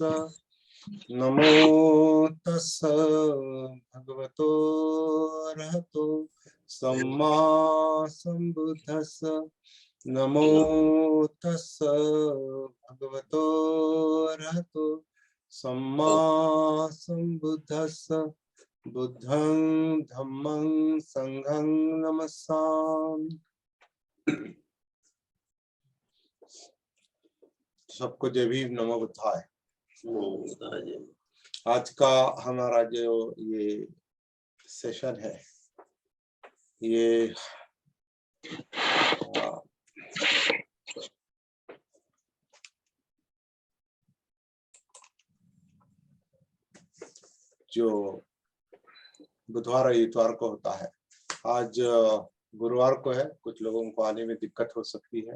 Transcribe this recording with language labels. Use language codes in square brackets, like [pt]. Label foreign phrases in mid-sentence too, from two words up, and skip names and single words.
[pi] नमो तस्स भगवतो अरहतो सम्मा सम्बुद्धस्स। नमो तस्स भगवतो अरहतो सम्मा सम्बुद्धस्स। बुद्धं धम्मं संघं नमस्सामि। [hi] सबको जय भीम, [pi] नमो बुद्धाय। [hi] आज का हमारा जो ये सेशन है, ये जो बुधवार और इतवार को होता है, आज गुरुवार को है, कुछ लोगों को आने में दिक्कत हो सकती है।